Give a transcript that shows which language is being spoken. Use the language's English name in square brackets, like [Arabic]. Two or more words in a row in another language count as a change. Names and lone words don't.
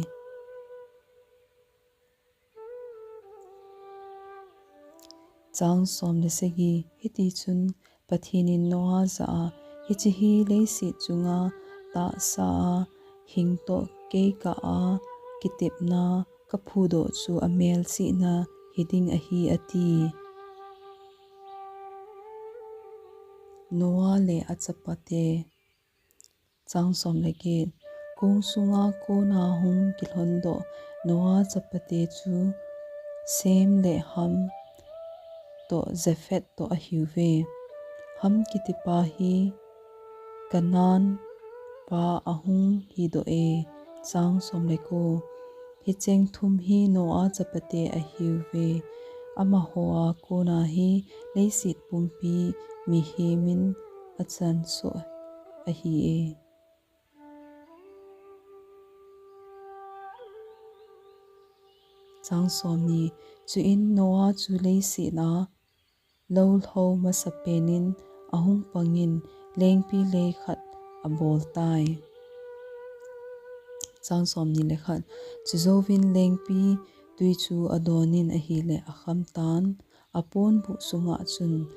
[Thado Chin] chang som le segi hiti chun pathinin noa za hichi hi leisi chunga ta sa hing to ke ka a kitip na ka phudo chu amel si na hiding a hi ati noa le achapate chang som le ge kung sunga ko na hung kilhondo noa chapate chu sem le ham to zefet to a hiuve ham kitipa hi kanan pa ahung hi do e chang som le ko hi cheng thum hi noa chapate a hiuve ama hoa ko na hi leisit pumpi mi hi min achan so a hi e chang som ni chu in noa chu leisi na lo ho masapenin ahung pangin lengpi le khat abol tai chang som ni le khat chizovin lengpi tui chu adonin a hi le akham tan apon bu sunga chun